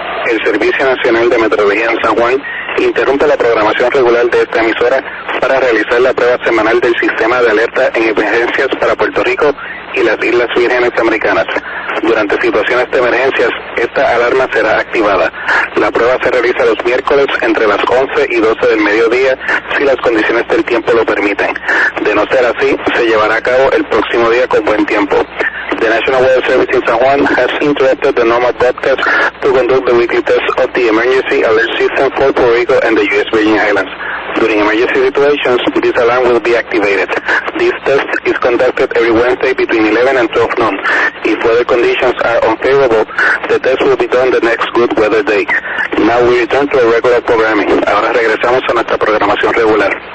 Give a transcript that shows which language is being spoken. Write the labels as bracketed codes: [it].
[es] El Servicio Nacional de Meteorología en San Juan interrumpe la programación regular de esta emisora para realizar la prueba semanal del sistema de alerta en emergencias para Puerto Rico y las Islas Vírgenes Americanas. Durante situaciones de emergencias, esta alarma será activada. La prueba se realiza los miércoles entre las 11 y 12 del mediodía si las condiciones del tiempo lo permiten. De no ser así, se llevará a cabo el próximo día con buen tiempo. [en] The National Weather Service in San Juan has interrupted the normal broadcast to conduct the weekly test of the emergency alert system for Puerto Rico and the U.S. Virgin Islands. During emergency situations, this alarm will be activated. This test is conducted every Wednesday between 11 and 12 noon. If weather conditions are unfavorable, the test will be done the next good weather day. Now we return to our regular programming. [es] Ahora regresamos a nuestra programación regular.